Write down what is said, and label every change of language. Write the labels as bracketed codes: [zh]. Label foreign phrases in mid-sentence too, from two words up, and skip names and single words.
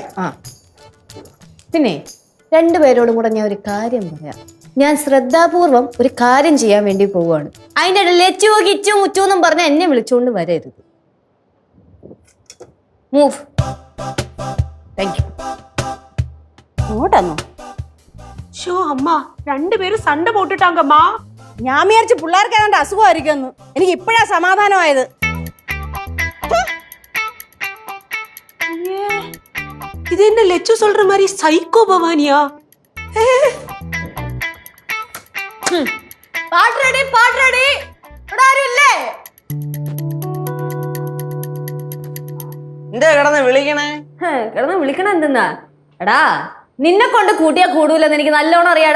[ml] പിന്നെ രണ്ടുപേരോടും കൂടെ ഞാൻ ഒരു കാര്യം പറയാം. ഞാൻ ശ്രദ്ധാപൂർവം ഒരു കാര്യം ചെയ്യാൻ വേണ്ടി പോവുകയാണ്. അതിന്റെ ഇടയിൽ ലച്ചു കിച്ചു മുച്ചു എന്നും പറഞ്ഞ എന്നെ വിളിച്ചുകൊണ്ട് വരരുത്. [en] Move. Thank you. [ml] അങ്ങോട്ടന്നോ? [ta] ஷோ அம்மா ரெண்டு பேரும் சண்டை போட்டுட்டாங்கம்மா. [ml] ഞാൻ വിചാരിച്ചു പിള്ളേർക്ക് ഏതാണ്ട് അസുഖമായിരിക്കുമെന്ന്. എനിക്ക് ഇപ്പോഴാ സമാധാനമായത്. [ta] இது என்ன லெச்சு சொல்ற மாதிரி சைக்கோ பவானியா? [ml] പാട്ട് റെഡി. ഇവിടെ ആരുമില്ലേ? എന്താ കിടന്ന് വിളിക്കണേ? കിടന്ന് വിളിക്കണ എന്തെന്നാ? എടാ നിന്നെ കൊണ്ട് കൂട്ടിയാ കൂടൂലെന്ന് എനിക്ക് നല്ലോണം അറിയാടാ.